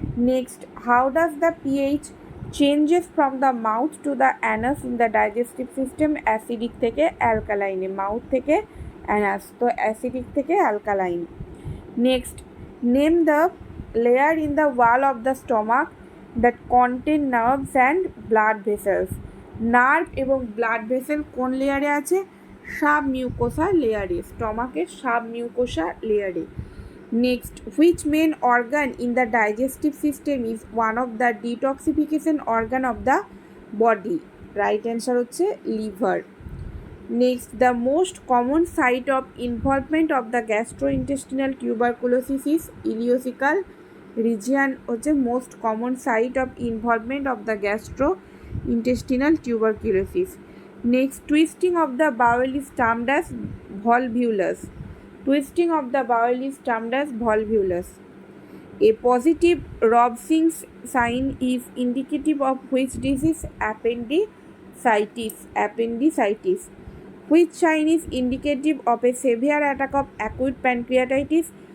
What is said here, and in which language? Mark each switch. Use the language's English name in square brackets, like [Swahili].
[English] Next, how does the pH changes from the mouth to the anus in the digestive system? Acidic থেকে alkaline, mouth থেকে anus, তো acidic থেকে alkaline. Next, name the layer in the wall of the stomach that contain nerves and blood vessels. [Bangla] Nerve এবং blood vessel কোন লেয়ারে আছে? Sub mucosa লেয়ারে, স্টমাকের sub mucosa লেয়ারে। [English] Next, which main organ in the digestive system is one of the detoxification organ of the body? Right answer হচ্ছে liver. Next, the most common site of involvement of the gastrointestinal tuberculosis is ileocaecal region হচ্ছে most common site of involvement of the gastrointestinal tuberculosis. Next, twisting of the bowel is termed as volvulus. Twisting of the bowel is termed as volvulus. A positive Robson's sign is indicative of which disease? Appendicitis. Appendicitis. Which sign is indicative of a severe attack of acute pancreatitis?